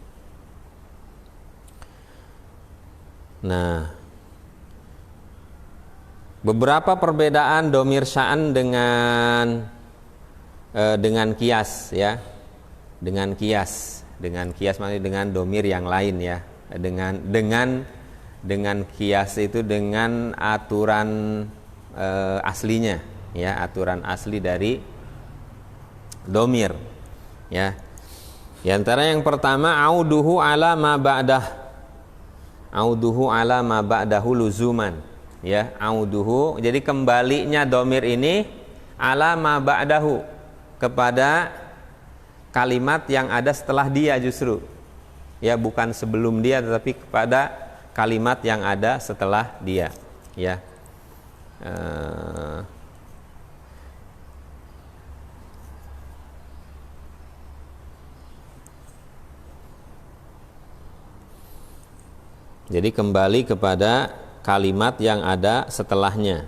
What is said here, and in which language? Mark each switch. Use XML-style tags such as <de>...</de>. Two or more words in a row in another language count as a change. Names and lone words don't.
<id>Nah, beberapa perbedaan</id> <ar>ضمير الشأن</ar> <id>dengan kias, ya, dengan kias maksudnya dengan domir yang lain, ya, dengan kias itu dengan aturan aslinya, ya, aturan asli dari domir, ya. Di antara yang pertama</id> <ar>عوده على ما بعده لزوما,</ar> <id>ya, auduhu, jadi kembalinya domir ini</id> <ar>على ما بعده,</ar> <id>kepada kalimat yang ada setelah dia justru, ya, bukan sebelum dia tetapi kepada kalimat yang ada setelah dia, ya. Jadi kembali kepada kalimat yang ada setelahnya.</id>